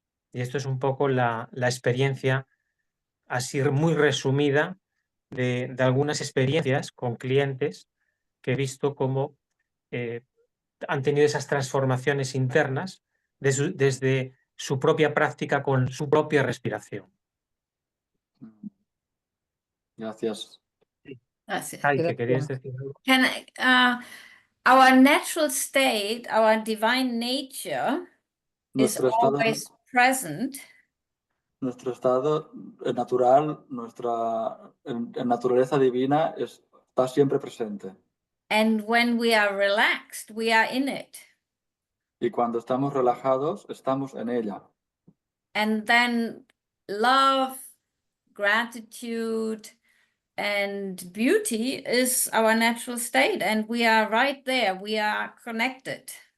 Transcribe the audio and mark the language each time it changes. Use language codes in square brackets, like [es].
[es] Y esto es un poco la experiencia así muy resumida de algunas experiencias con clientes que he visto cómo han tenido esas transformaciones internas desde su propia práctica con su propia respiración. Gracias. Gracias. Ay, ¿que querías decir algo? [en] Can our natural state, our divine nature is [es] Nuestro estado, [en] always present. [es] nuestro estado natural, nuestra naturaleza divina está siempre presente. [en] And when we are relaxed, we are in it. [es] Y cuando estamos relajados, estamos en ella. [en] And then love, gratitude, and beauty is our natural state. And we are right there. We are connected.